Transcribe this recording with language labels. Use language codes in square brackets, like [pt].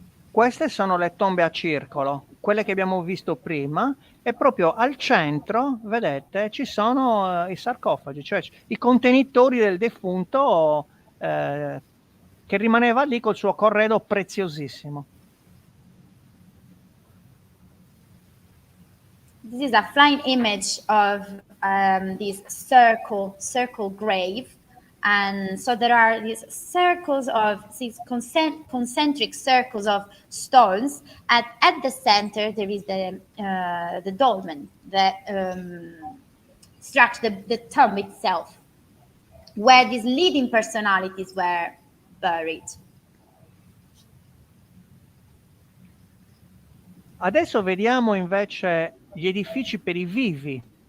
[it] Queste sono le tombe a circolo, quelle che abbiamo visto prima, e proprio al centro, vedete, ci sono i sarcofagi, cioè i contenitori del defunto che rimaneva lì col suo corredo preziosissimo. [en] This is a flying image of this circle grave. And so there are these circles of these concentric circles of stones. At the center, there is the dolmen, the structure, the tomb itself, where these leading personalities were buried. [it] Adesso vediamo invece gli edifici per i vivi.